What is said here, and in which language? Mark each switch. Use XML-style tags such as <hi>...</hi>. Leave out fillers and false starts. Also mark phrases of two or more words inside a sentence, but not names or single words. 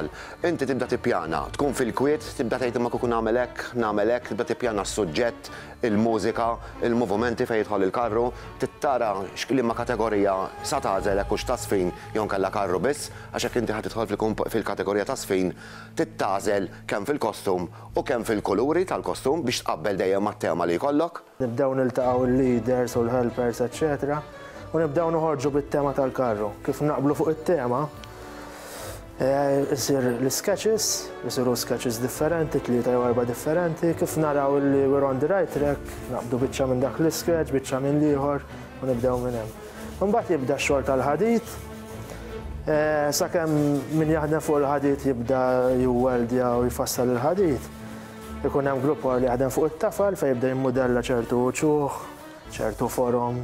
<mt>Inti tibda tippjana, tkun fil-kwiet, tibda tgħid imma kukun nagħmel hekk, tibda tippjana s-suġġett, il-mużika, il-movimenti fejn jidħol il-karru, tittara x'liema kategorija sa tagħżel hekk hux ta' sfin jew nkella karru biss, għax hekk inti ħad tidħol fil-kategorija ta' sfin, tittażel kemm fil-kostum u kemm fil-kuluri tal-kostum biex tqabbel dejjem mat-tema li jkollok. Nibdew niltaqgħu il-leaders u l-helpers, eċċetera. U nibdew noħorġu bit-tema tal-karru. Kif naqblu fuq it-tema, isir l-sketches, isiru sketches differenti, 3 jew 4 differenti, kif naraw li</mt> <en>we're on the right track,</en> <mt>naqbdu biċċa minn dak l-sketch, biċċa minn ieħor u nibdew minn hemm. Imbagħad jibda x-xogħol tal-ħadid, sakemm min jaħdem fuq il-ħadid jibda jweldja u jfassal il-ħadid. Ikun hemm grupp li jaħdem fuq it-tafal fejn jibda jimmudella ċertu ċuħ, ċertu forum.</mt>